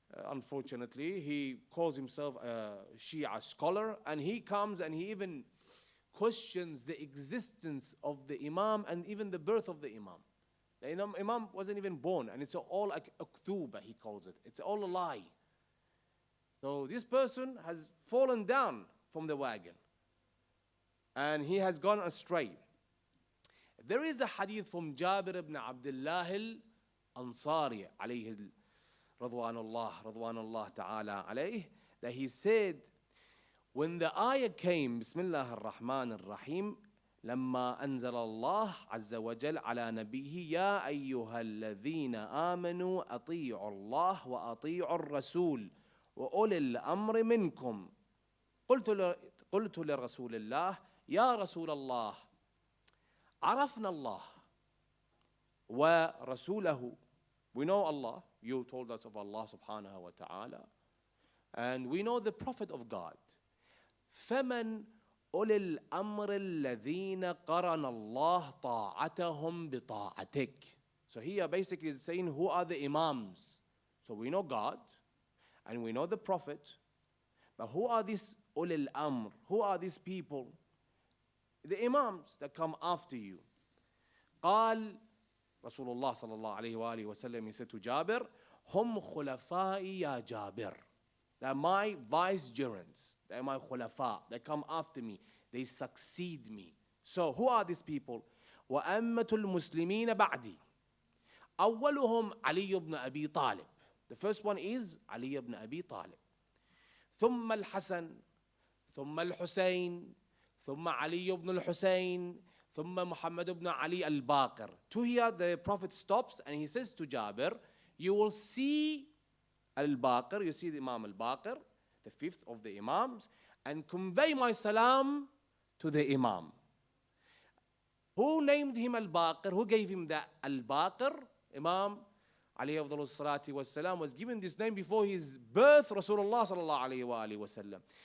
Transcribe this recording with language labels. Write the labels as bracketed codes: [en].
[en] Unfortunately, he calls himself a Shia scholar, and he comes and he even questions the existence of the Imam and even the birth of the Imam. The Imam wasn't even born, and it's all like ukthuba, he calls it. It's all a lie. So this person has fallen down from the wagon, and he has gone astray. There is a hadith from Jabir ibn Abdullah al-Ansari alayhi Radwanullah ta'ala alayh, that he said, when the ayah came, [ar] Bismillah ar-Rahman ar-Rahim, لما أنزل الله عز وجل على نبيه يا أيها الذين آمنوا أطيعوا الله وأطيعوا الرسول وأولي الأمر منكم قلت لرسول الله يا رسول الله عرفنا الله ورسوله. [en] We know Allah. You told us of Allah subhanahu wa ta'ala. And we know the Prophet of God. [ar] فَمَنْ أُولِي الْأَمْرِ الَّذِينَ قَرَنَ اللَّهُ طَاعَتَهُمْ بِطَاعَتِكَ. [en] So here basically is saying, who are the Imams? So we know God, and we know the Prophet. But who are these أُولِي الْأَمْرِ? Who are these people? The Imams that come after you. قال Rasulullah sallallahu alayhi wa alihi wa sallam, he said to Jabir, Hum khulafai ya Jabir. They're my vicegerents. They're my khulafa. They come after me. They succeed me. So who are these people? [ar] وَأَمَّةُ الْمُسْلِمِينَ بَعْدِي. أولهم [en] علي ibn Abi Talib. The first one is Ali ibn Abi Talib. [ar] ثم الحسن ثم الحسين ثم علي ibn al-Husayn ثم محمد ibn Ali al-Baqir. [en] To here the Prophet stops and he says to Jabir, you will see al-Baqir, you see the Imam al-Baqir, the fifth of the Imams, and convey my salam to the Imam. Who named him Al-Baqir? Who gave him that Al-Baqir? Imam alayhi afdalus salati wassalam was given this name before his birth, Rasulullah sallallahu alayhi wa alihi wasallam.